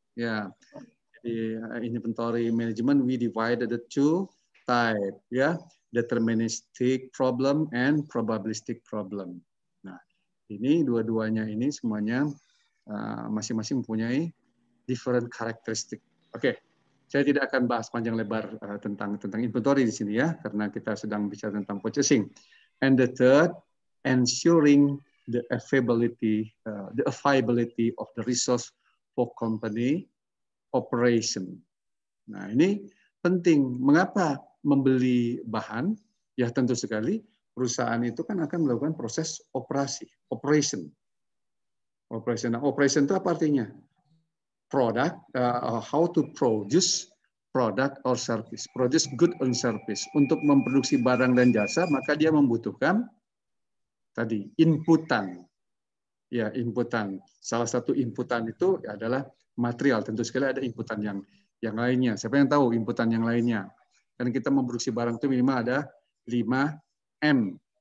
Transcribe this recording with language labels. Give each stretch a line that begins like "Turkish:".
Indonesian: Ya, jadi
English: inventory management we divided the 2 type, ya, deterministic problem and probabilistic problem.
Indonesian: Nah, ini dua-duanya ini semuanya masing-masing mempunyai
English: different characteristic.
Indonesian: Oke, saya tidak akan bahas panjang lebar tentang inventory di sini ya, karena kita sedang bicara tentang purchasing.
English: And the third, ensuring the availability of the resource for company operation.
Indonesian: Nah, ini penting. Mengapa membeli bahan? Ya tentu sekali perusahaan itu kan akan melakukan proses operation. Nah, operation itu apa artinya?
English: Product, how to produce product or service, produce good and service.
Indonesian: Untuk memproduksi barang dan jasa, maka dia membutuhkan tadi inputan. Ya, inputan. Salah satu inputan itu adalah material. Tentu sekali ada inputan yang lainnya. Siapa yang tahu inputan yang lainnya? Karena kita memproduksi barang itu minimal ada 5M.